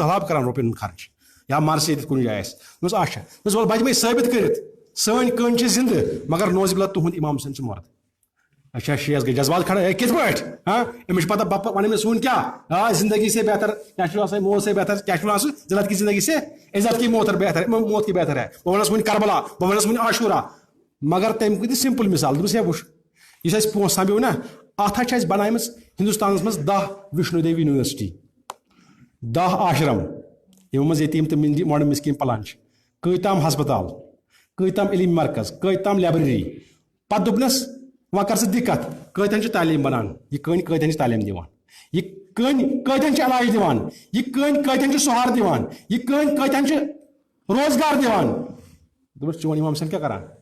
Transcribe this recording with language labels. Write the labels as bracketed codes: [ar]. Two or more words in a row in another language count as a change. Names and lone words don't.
[ks] سہلاب کران رۄپین ہُنٛد خرچ یا مرثی ییٚتہِ کُنہِ جایہِ آسہِ دوٚپمَس اچھا دوٚپمَس وَلہٕ بہٕ دِمَے ثٲبت کٔرِتھ سٲنۍ کٔنۍ چھِ زنٛدٕ مگر نوزِ بِلّہ تُہُنٛد اِمام حُسین چھُ مرد اچھا شیس گٔے [ur] جذبات کھڑا ہے [ks] کِتھ پٲٹھۍ ہاں أمِس چھِ پتہ بپا ونان أمِس ووٚن کیٛاہ [ur] زندگی سے بہتر [ks] کیٛاہ چھُ آسان [ur] موت سے بہتر [ks] کیٛاہ چھُ وَنان سُہ [ur] ذلت کی زندگی سے عزت کی موت کی بہتر [ks] ہے بہٕ وَنس وۄنۍ کربلا بہٕ وَنس وۄنۍ عاشورہ مگر تٔمۍ دِژ سمپل مثال دوٚپمَس ہے وٕچھ یُس اَسہِ پونٛسہٕ سمبیو نا اتھ حظ چھِ اَسہِ بنایمٕژ ہندوستانس منٛز 10 وشنو دیوی یونیورسٹی 10 آشرم یِمو منٛز یتیٖم تہٕ ماڈٲرن مسکیٖن پلان چھِ کۭتام ہسپتال کۭتام علمی مرکز کۭتام لایبریری پتہٕ دوٚپنس وۄنۍ کر ژٕ دِکت کۭتٮ۪ن چھِ تعلیٖم بنان یہِ کٔنۍ کۭتٮ۪ن چھِ تعلیٖم دِوان یہِ کٔنۍ کۭتٮ۪ن چھِ علاج دِوان یہِ کٔنۍ کۭتٮ۪ن چھِ سہارٕ دِوان یہِ کٔنۍ کۭتٮ۪ن چھِ روزگار دِوان دوٚپمَس چون اِمام حُسین کیٛاہ کران